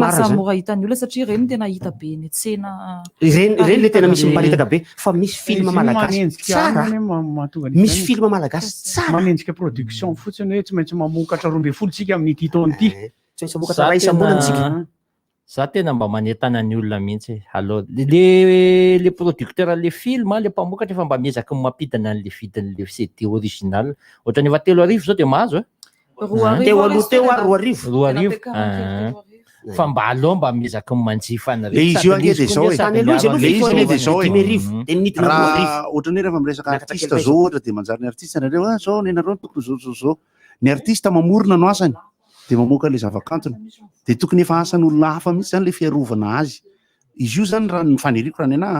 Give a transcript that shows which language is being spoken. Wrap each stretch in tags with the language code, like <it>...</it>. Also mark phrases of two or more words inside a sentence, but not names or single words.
<mg>lasa mora hitan'ny olona satria reny tena hita be ny tsena reny le tena misy miparitaka be fa misy film malagasy tsara misy film malagasy tsara manenjika production fotsiny hoe tsy maintsy mamokatra 12 tsika amin'ny ity taona ity tsy maintsy mamokatra ray isam-bolana tsika za tena mba manentana ny olona mihitsy</mg> <fr>alors le producteur</fr> <mg>le film le mpamokatra efa mba miezaka mampidana an'le vidin'le</mg> <fr>CD original</fr> <mg>ohatrany efa 3 arivo zao de mahazo roa arivo fa mba aloha mba miezaka manjifa izy io ange de zao raha ohatrany hoe rehefa miresaka artiste zao ohatra de manjary ny artiste nareo zao nenareo tokony zao ny artiste mamorona no asany de mamoaka le zavakantony de tokony efa asan'olona hafa mihitsy zany le fiarovana azy izy io zany raha ny faniriko raha ny anahy</mg>